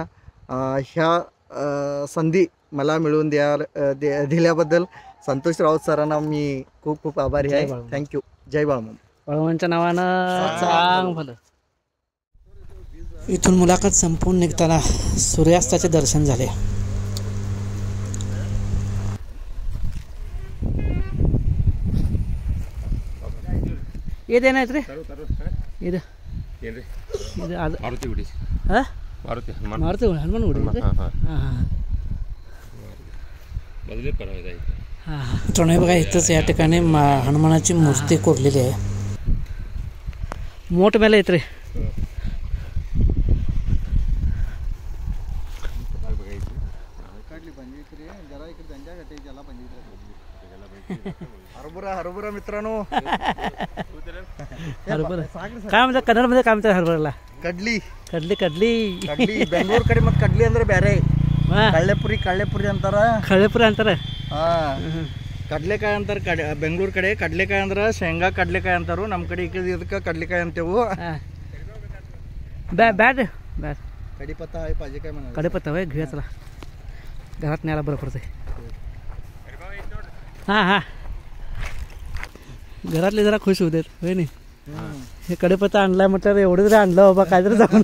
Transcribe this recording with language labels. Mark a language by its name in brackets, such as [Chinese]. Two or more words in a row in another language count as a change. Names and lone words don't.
[Marathi] ह्या संधी मला मिळवून दिल्याबद्दल संतोष राऊत सरांना मी खूप खूप आभारी आहे. थँक्यू. जय बाळूमामा. बाळूमामांच्या नावानं चांग भलं. इथून मुलाखत संपून निघताना सूर्यास्ताचे दर्शन झाले. [Kannada] ಏನೇನು ಐತ್ರಿ ಇದು ಇದು ಅದು ಹಾಂ ಮಾರುತಿ ಹನುಮಾನ್ ಗುಡಿ ಹಾಂ ಹಾಂ [Marathi] हां बघा इथंच या ठिकाणी हनुमानाची मूर्ती कोरलेली आहे. मोठ मेला येत रे. हरभरा मित्रांनो. हरभरा काय म्हणतात कन्नडमध्ये? काय म्हणतात हरभराला? [Kannada] ಕಡ್ಲಿ. ಬೆಂಗಳೂರು ಮತ್ತೆ ಕಡ್ಲಿ ಅಂದ್ರೆ ಬೇರೆ. ಕಳ್ಳೆಪುರಿ ಅಂತಾರ. ಕಡ್ಲೆಕಾಯಿ ಅಂತಾರೆ ಬೆಂಗಳೂರು ಕಡೆ. ಕಡ್ಲೆಕಾಯಿ ಅಂದ್ರೆ ಶೇಂಗಾ ಕಡ್ಲೆಕಾಯಿ ಅಂತಾರು. ನಮ್ಮ ಕಡೆ ಇದಕ್ಕೆ ಕಡ್ಲೆಕಾಯಿ ಅಂತೇವು. [Marathi] बॅट कढीपत्ता आहे पाहिजे काय म्हणा. कढीपत्ता होय घेऊया चला. घरात न्यायला बरं पडतंय. हां हां घरातले जरा खुश होऊ देत होय नाही. हे कढीपत्ता आणलाय म्हटलं एवढं जरी आणलं बाबा काहीतरी जाऊन